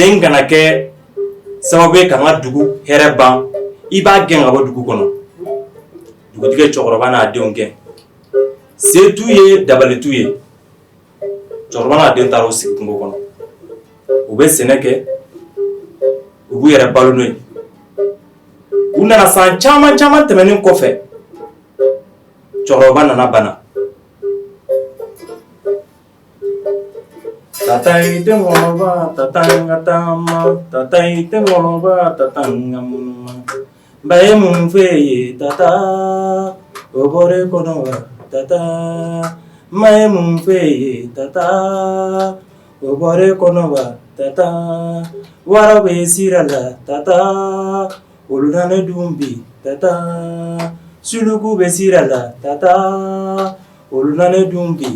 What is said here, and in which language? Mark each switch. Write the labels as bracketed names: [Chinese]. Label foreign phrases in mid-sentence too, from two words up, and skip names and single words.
[Bambara] in kana kɛ sababu ye ka n ka dugu hɛrɛ ban i b'a gɛn ka bɔ dugu kɔnɔ dugutigi ye cɛkɔrɔba n'a denw gɛn se t'u ye dabali t'u ye cɛkɔrɔba n'a den taara u sigi kungo kɔnɔ u bɛ sɛnɛ kɛ u b'u yɛrɛ balo n'o ye u nana san caman tɛmɛnen kɔfɛ cɛkɔrɔba nana bana tatai tengoloba tatanga tama tatai tengoloba tatanga munuma bae munfe tata obore konoba tata mae munfe tata obore konoba tata warabe sirala tata ulunane dumbi tata sulugu be sirala tata ulunane dumbi